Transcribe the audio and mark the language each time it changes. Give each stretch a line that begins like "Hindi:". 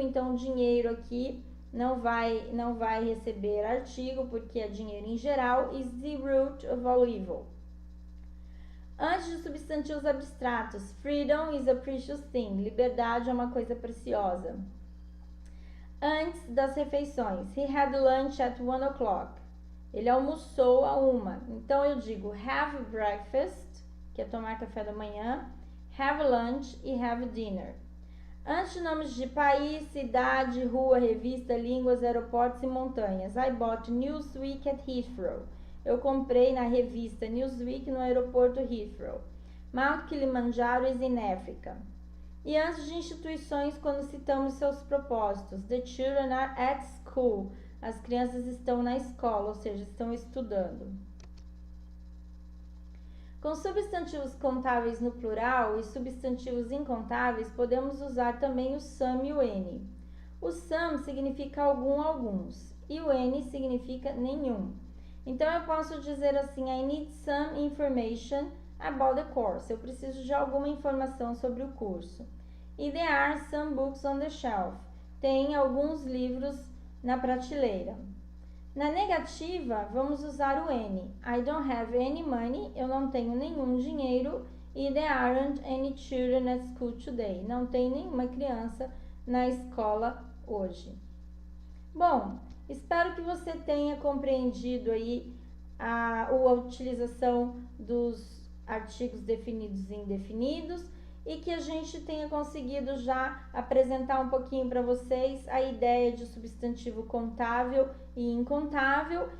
Portuguese: Então, dinheiro aqui não vai receber artigo, porque é dinheiro em geral.
English: Is the root of all evil.
Portuguese: Antes de substantivos abstratos,
English: freedom is a precious thing.
Portuguese: Liberdade é uma coisa preciosa. Antes das refeições,
English: he had lunch at 1:00.
Portuguese: Ele almoçou a 1. Então eu digo have breakfast, que é tomar café da manhã, have lunch e have dinner. Antes de nomes de país, cidade, rua, revista, línguas, aeroportos e montanhas.
English: I bought Newsweek at Heathrow.
Portuguese: Eu comprei na revista Newsweek no aeroporto Heathrow.
English: Mount Kilimanjaro is in Africa.
Portuguese: E antes de instituições, quando citamos seus propósitos.
English: The children are at school.
Portuguese: As crianças estão na escola, ou seja, estão estudando. Com substantivos contáveis no plural e substantivos incontáveis, podemos usar também o some e o any. O some significa algum, alguns, e o any significa nenhum. Então, eu posso dizer assim,
English: I need some information about the course.
Portuguese: Eu preciso de alguma informação sobre o curso.
English: E there are some books on the shelf.
Portuguese: Tem alguns livros na prateleira. Na negativa, vamos usar o any.
English: I don't have any money.
Portuguese: Eu não tenho nenhum dinheiro.
English: E there aren't any children at school today.
Portuguese: Não tem nenhuma criança na escola hoje. Bom, espero que você tenha compreendido aí a utilização dos artigos definidos e indefinidos e que a gente tenha conseguido já apresentar um pouquinho para vocês a ideia de substantivo contável e incontável.